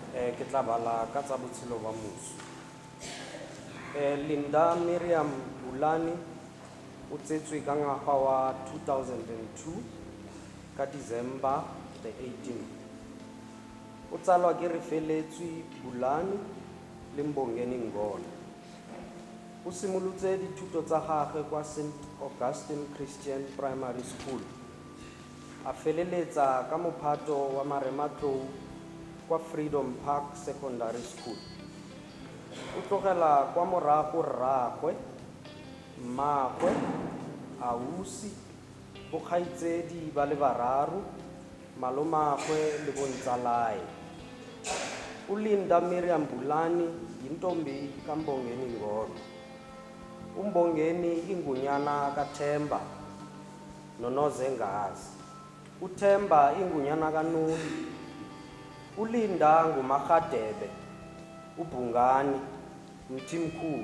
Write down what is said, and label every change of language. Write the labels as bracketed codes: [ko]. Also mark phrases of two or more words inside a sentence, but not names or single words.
[tn] ke tla bala ka tsa botshelo ba moso. Linda Miriam Bulani o tsetswe ka ngwaga wa 2002 ka [en] December the 18th. [tn] O tsalwa ke Refeletswe Bulani le Mbongeni Ngolo. O simolotse dithuto tsa gagwe kwa St. Augustine Christian Primary School. A feleletsa ka mophato wa Marematlou kwa Freedom Park Secondary School. O tlogela kwa morago rraagwe, mmaagwe, ausi, bokgaitsedi ba le bararo, malomagwe le bontsalae. [xh] ULinda Miriam Bulani yintombi kaMbongeni Ngolo. uMbongeni ingunyana kaThemba noNozengazi. uThemba ingunyana kaNoni. uLinda nguMagadebe, uBhungani, Mthimkhulu.